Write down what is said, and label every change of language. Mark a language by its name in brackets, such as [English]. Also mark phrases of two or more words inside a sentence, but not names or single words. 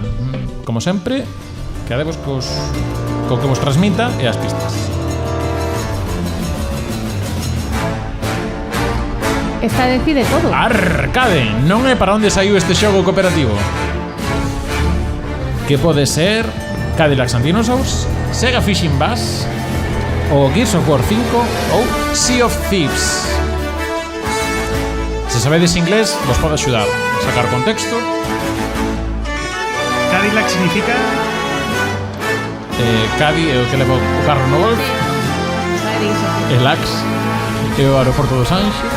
[Galician] Como sempre, quedadevos co que vos transmita e as pistas. Esta decide todo. Arcade, non é para onde saiu este xogo cooperativo. Que pode ser Cadillacs and Dinosaurs, Sega Fishing Bass, ou Gears of War 5, ou Sea of Thieves. Se sabedes inglés, vos pode axudar a sacar contexto. Cadillac significa... Cadi é o que leva o carro no golf. El Ax é o aeroporto dos Anxos.